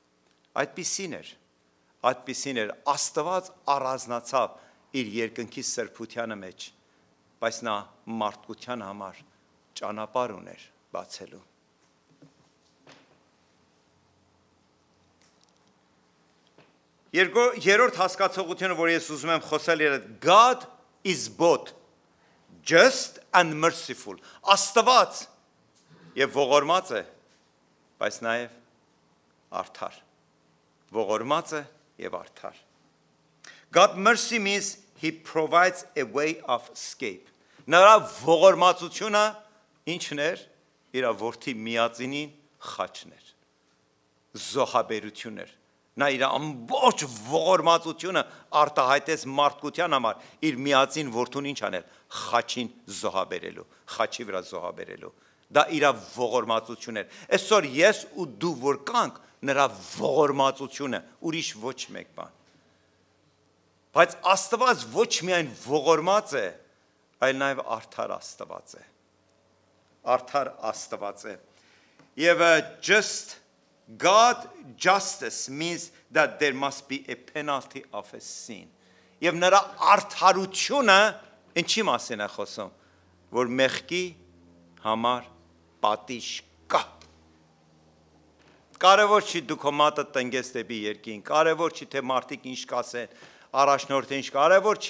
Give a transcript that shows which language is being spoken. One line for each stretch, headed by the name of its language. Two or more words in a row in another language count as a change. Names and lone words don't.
Armenian: Այդպիսին էր, Աստված առանձնացավ իր երկնքի սրբությանը մեջ, բայց նա մարդկության համար ճանապարհ ուներ բացելու։ Երրորդ հասկացողությունը, որ ես ուզում եմ խոսել,
English: God is both just and merciful.
Armenian: Աստված եւ ողորմած է, բայց նաեւ արդար։ Ողորմած է եւ արդար։
English: God mercy means he provides a way of escape.
Armenian: Նրա ողորմածությունը ինչն էր։ Իր որդի միածինին խաչն էր։ Զոհաբերություն էր։ Նա իր ամբողջ ողորմածությունը արտահայտեց մարդկության համար, իր միածին որդուն ինչ անել, խաչին զոհաբերելու, խաչի վրա զոհաբերելու։ Դա իր ողորմածությունն էր։ Այսօր ես ու դու որ կանք, նրա ողորմածությունը, ուրիշ ոչ մեկ բան։ Բայց Աստված ոչ միայն ողորմած է, այլ նաև արդար Աստված է։ Արդար Աստված է։ Եվ
English: God justice means that there must be a penalty of a sin.
Armenian: Եվ նրա արդարությունը ինչի մասին է խոսում, որ մեղքի համար պատիժ կա։ Կարևոր չի դու քո մատը տնկես դեպի երկինք, կարևոր չի թե մարդիկ ինչ կասեն, առաջնորդը ինչ, կարևոր չի